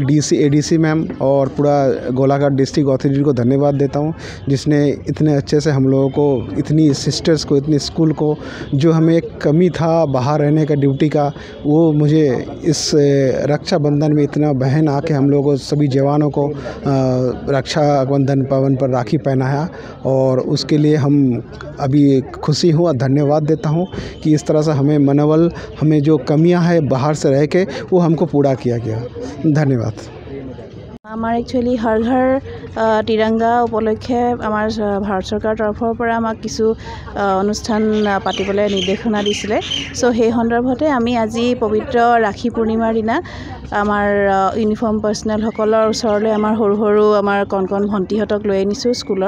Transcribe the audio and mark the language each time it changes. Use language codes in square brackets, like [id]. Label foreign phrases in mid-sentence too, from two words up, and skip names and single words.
[hi] ADC मैम और पूरा गोलाघाट [en] district authority [hi] को धन्यवाद देता हूँ, जिसने इतने अच्छे से हम लोगों को, इतनी सिस्टर्स को, इतनी स्कूल को, जो हमें एक कमी था बाहर रहने का ड्यूटी का, वो मुझे इस रक्षाबंधन में इतना बहन आके हम लोगों को सभी जवानों को रक्षाबंधन पावन पर राखी पहनाया और उसके लिए हम अभी खुशी हूँ और धन्यवाद देता हूँ कि इस तरह से हमें मनोबल, हमें जो कमियां है बाहर से रह के वो हमको पूरा किया गया। धन्यवाद। [as] আমাৰ একচুৱেলি হৰ ঘৰ ত্ৰিৰংগা উপলক্ষে আমাৰ ভাৰত চৰকাৰৰ তৰফৰ পৰা আমাক কিছু অনুষ্ঠান পাতিবলৈ নিৰ্দেশনা দিছিলে। চ' সেই সন্দৰ্ভতে আমি আজি পবিত্ৰ ৰাখী পূৰ্ণিমাৰ দিনা আমাৰ ইউনিফৰ্ম পাৰ্চনেলসকলৰ ওচৰলৈ আমাৰ সৰু সৰু আমাৰ কণ ভণ্টিহঁতক লৈ আনিছোঁ স্কুলৰ।